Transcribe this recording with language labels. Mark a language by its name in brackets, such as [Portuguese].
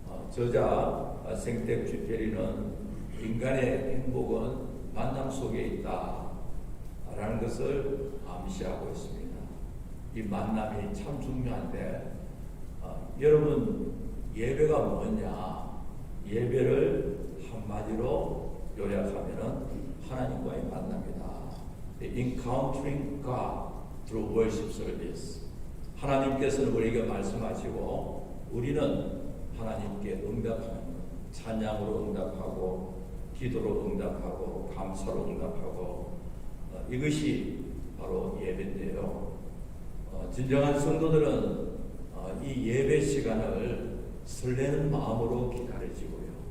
[Korean] 저자 생텍쥐페리는 인간의 행복은 만남 속에 있다 라는 것을 암시하고 있습니다. 이 만남이 참 중요한데 여러분 예배가 뭐냐? 예배를 한마디로 요약하면은 하나님과의 만남이다. [English] Encountering God through worship service. [Korean] 하나님께서는 우리에게 말씀하시고 우리는 하나님께 응답하는 것, 찬양으로 응답하고 기도로 응답하고 감사로 응답하고 이것이 바로 예배인데요. 진정한 성도들은 이 예배 시간을 설레는 마음으로 기다려지고요.